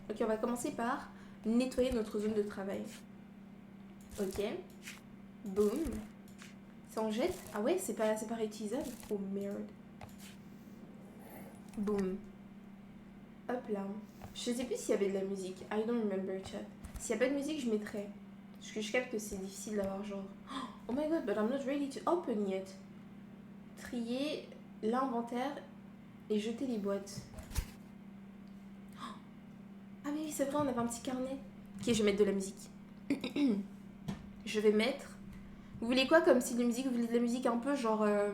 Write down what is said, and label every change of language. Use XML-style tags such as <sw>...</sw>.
<fr>Ok, on va commencer par nettoyer notre zone de travail. Ok. Boum. Ça en jette? Ah ouais, c'est pas réutilisable? Oh merde. Boum. Hop là. Je sais plus s'il y avait de la musique.</fr> <en>I don't remember, chat.</en> <fr>S'il n'y a pas de musique, je mettrai. Parce que je capte que c'est difficile d'avoir genre...</fr> <en>Oh my god, but I'm not ready to open yet.</en> <fr>Trier l'inventaire et jeter les boîtes. Ah mais oui, c'est vrai, on avait un petit carnet. Ok, je vais mettre de la musique. Je vais mettre Vous voulez quoi comme style de musique? Vous voulez de la musique un peu genre...</fr>